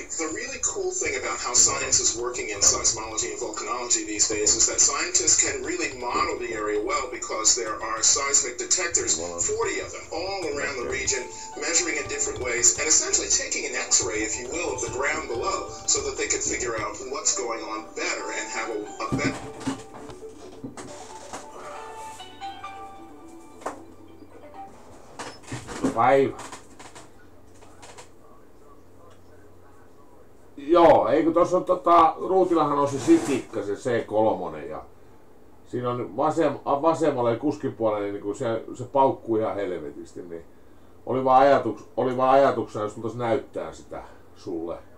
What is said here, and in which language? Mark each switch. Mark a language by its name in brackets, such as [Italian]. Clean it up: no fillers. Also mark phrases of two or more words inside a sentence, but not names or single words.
[English] The really cool thing about how science is working in seismology and volcanology these days is that scientists can really model the area well, because there are seismic detectors, 40 of them, all around the region, measuring in different ways, and essentially taking an X-ray, if you will, of the ground below, so that they can figure out what's going on better and have a better... [Finnish] Päivä. Joo, eikö tuossa on ruutillahan on se sitikka, se C3, ja siinä on vasemmalle kuskin puolelle, niin kun se paukkuu ihan helvetisti, niin oli vaan ajatuksena, jos mä näyttää sitä sulle.